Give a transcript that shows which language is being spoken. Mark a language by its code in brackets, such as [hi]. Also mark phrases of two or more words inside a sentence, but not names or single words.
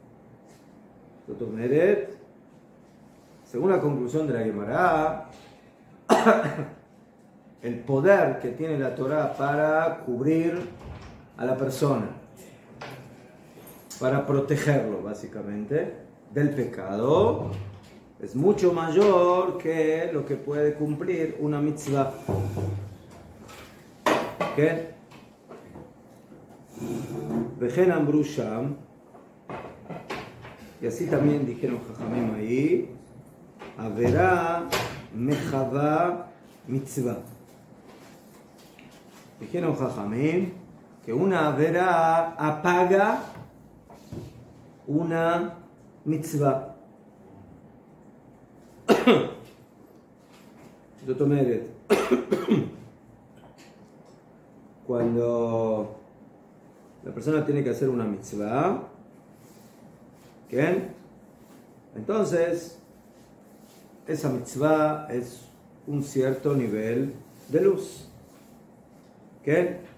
[es] Según la conclusión de la Gemara, el poder que tiene la Torah para cubrir a la persona, para protegerlo básicamente del pecado, es mucho mayor que lo que puede cumplir una mitzvah. ¿Qué? [he] וכן אמרו שם, [es] y así también dijeron Jajamim ahí, [he] עבירה מכבה מצוה. [es] Dijeron Jajamim que una Averá apaga una mitzvah. [he] זאת אומרת, [es] cuando la persona tiene que hacer una mitzvah, ¿qué? Entonces, esa mitzvah es un cierto nivel de luz, ¿qué?